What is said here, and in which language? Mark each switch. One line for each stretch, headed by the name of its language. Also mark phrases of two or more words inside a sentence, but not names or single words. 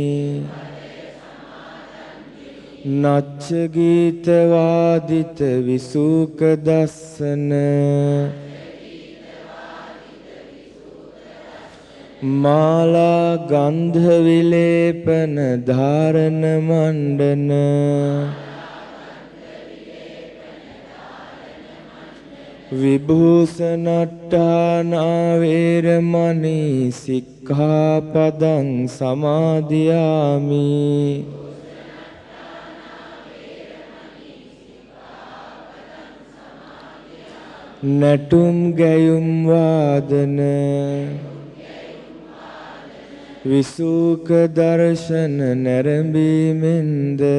Pali: නච්ච ගීත වාදිත විසූක දස්සන මාලා ගන්ධ විලේපන ධාරණ මණ්ඩන විභූෂණට්ඨානා වේරමණී සික්ඛාපදං සමාදියාමි.
Sinhala: නැටුම් ගැයුම් වාදන විසූක දර්ශන නැරඹීමෙන්ද